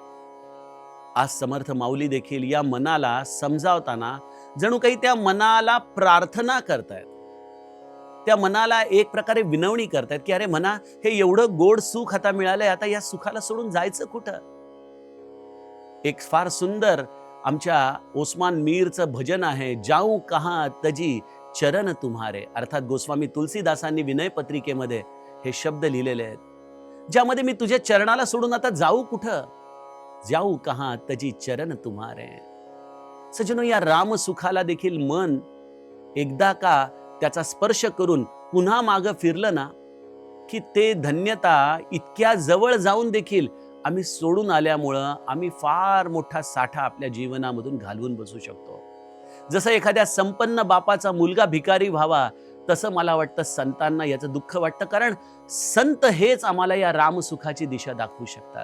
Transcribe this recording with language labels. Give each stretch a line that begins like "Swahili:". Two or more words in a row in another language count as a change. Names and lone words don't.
Marathi: आज समर्थ माऊली देखील या मनाला समजावताना जणू काही त्या मनाला प्रार्थना करतायत, त्या मनाला एक प्रकारे विनवणी करतायत की अरे मना, हे एवढं गोड सुख आता मिळालंय, आता या सुखाला सोडून जायचं कुठं. एक फार सुंदर आमच्या ओस्मान मीरचं भजन आहे,
Hindi: जाऊ कहा तजी चरण तुम्हारे.
Marathi: अर्थात गोस्वामी तुलसीदासांनी विनय पत्रिकेमध्ये हे शब्द लिहिलेले आहेत, ज्यामध्ये मी तुझ्या चरणाला सोडून आता जाऊ कुठं,
Hindi: जाऊ कहा तजी चरण तुम्हारे.
Marathi: सजनो, या राम सुखाला देखील मन एकदा का त्याचा स्पर्श करून पुन्हा मागं फिरलं ना, की ते धन्यता इतक्या जवळ जाऊन देखील आम्ही सोडून आल्यामुळं आम्ही फार मोठा साठा आपल्या जीवनामधून घालवून बसू शकतो. जसं एखाद्या संपन्न बापाचा मुलगा भिकारी व्हावा, तसं मला वाटतं संतांना याचं दुःख वाटतं, कारण संत हेच आम्हाला या रामसुखाची दिशा दाखवू शकतात.